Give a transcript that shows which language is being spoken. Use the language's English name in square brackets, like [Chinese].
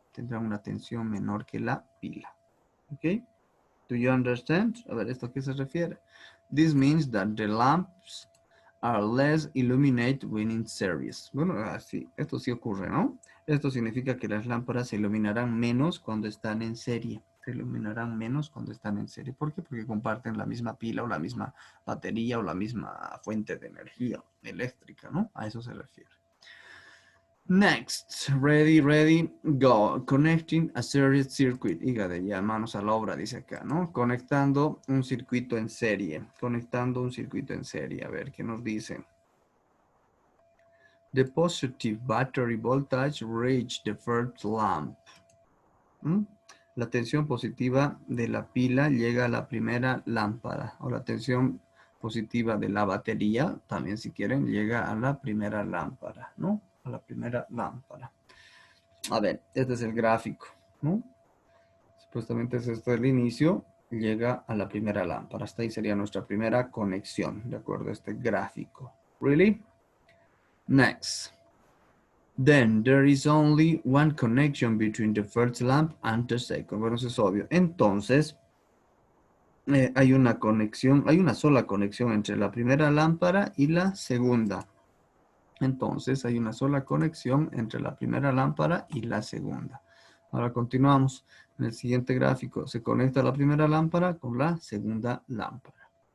[Spanish] Tendrán una tensión menor que la pila. ¿Ok? [English] Do you understand? [Spanish] A ver, ¿esto a qué se refiere? [English] This means that the lamps are less illuminated when in series. [Spanish] Bueno, así, esto sí ocurre, ¿no? Esto significa que las lámparas se iluminarán menos cuando están en serie. Se iluminarán menos cuando están en serie. ¿Por qué? Porque comparten la misma pila o la misma batería o la misma fuente de energía eléctrica, ¿no? A eso se refiere. [English] Next, ready, ready, go. Connecting a series circuit. [Spanish] Hígade, ya manos a la obra, dice acá, ¿no? Conectando un circuito en serie. Conectando un circuito en serie. A ver, ¿qué nos dice? [English] The positive battery voltage reach the first lamp. [Spanish] La tensión positiva de la pila llega a la primera lámpara. O la tensión positiva de la batería, también si quieren, llega a la primera lámpara, ¿no? A la primera lámpara. A ver, este es el gráfico, ¿no? Supuestamente es esto el inicio, llega a la primera lámpara. Hasta ahí sería nuestra primera conexión, de acuerdo a este gráfico. [English] ¿Really? Next. Then there is only one connection between the first lamp and the second. [Spanish] Bueno, eso es obvio. Entonces, hay una conexión, hay una sola conexión entre la primera lámpara y la segunda. Entonces, hay una sola conexión entre la primera lámpara y la segunda. Ahora continuamos. En el siguiente gráfico se conecta la primera lámpara con la segunda lámpara.